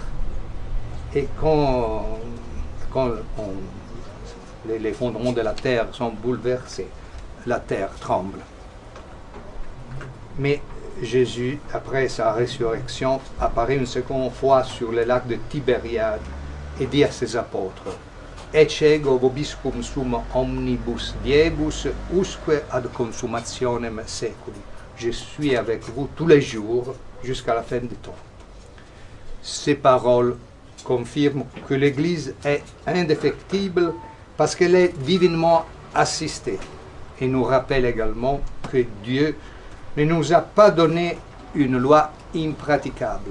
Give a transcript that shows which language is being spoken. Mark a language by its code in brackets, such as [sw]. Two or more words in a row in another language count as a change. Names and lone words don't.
[fr] Et quand les fondements de la terre sont bouleversés, la terre tremble. Mais Jésus, après sa résurrection, apparaît une seconde fois sur le lac de Tibériade et dit à ses apôtres: [la] Ecce ego vobiscum sum omnibus diebus usque ad consummationem seculi. [fr] Je suis avec vous tous les jours jusqu'à la fin du temps. Ces paroles confirment que l'Église est indéfectible parce qu'elle est divinement assistée, et nous rappelle également que Dieu ne nous a pas donné une loi impraticable.